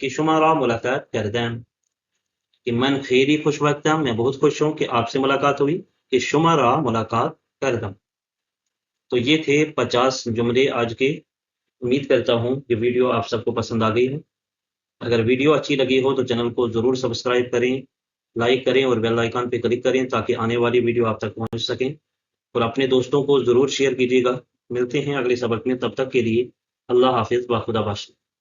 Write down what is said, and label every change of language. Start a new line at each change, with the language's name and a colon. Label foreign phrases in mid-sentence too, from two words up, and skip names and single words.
Persian: شما را ملاقات کردم کہ من خیلی خوش وقتم
Urdu: میں بہت خوش ہوں کہ آپ سے ملاقات ہوئی کہ
Persian: شما را ملاقات کردم
Urdu: تو یہ تھے 50 جملے آج کے امید کرتا ہوں کہ ویڈیو آپ سب کو پسند آ گئی ہے اگر ویڈیو اچھی لگی ہو تو چینل کو ضرور سبسکرائب کریں لائک کریں اور بیل آئیکن پہ کلک کریں تاکہ آنے والی ویڈیو آپ تک پہنچ سکیں اور اپنے دوستوں کو ضرور شیئر کیجیے گا ملتے ہیں اگلے سبق میں تب تک کے لیے اللہ حافظ
Persian: باخدا باشی